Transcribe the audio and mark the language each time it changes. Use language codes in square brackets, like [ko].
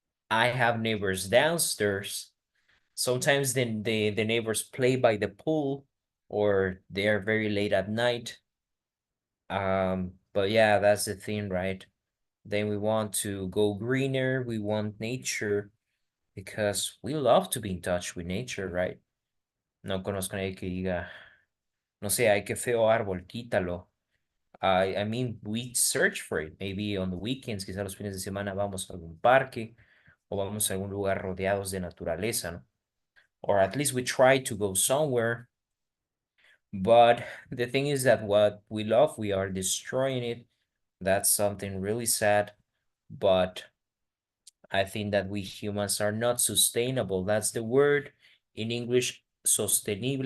[en] I have neighbors downstairs. Sometimes then the neighbors play by the pool or they are very late at night. But yeah, that's the thing, right? Then we want to go greener, we want nature because we love to be in touch with nature, right? [es] No conozco a nadie que diga, no sé, ay, qué feo árbol, quítalo. [en] I mean, we search for it. Maybe on the weekends, [es] quizá los fines de semana vamos a algún parque o vamos a algún lugar rodeados de naturaleza, ¿no? [en] Or at least we try to go somewhere. But the thing is that what we love, we are destroying it. That's something really sad. But I think that we humans are not sustainable. That's the word in English, sostenible.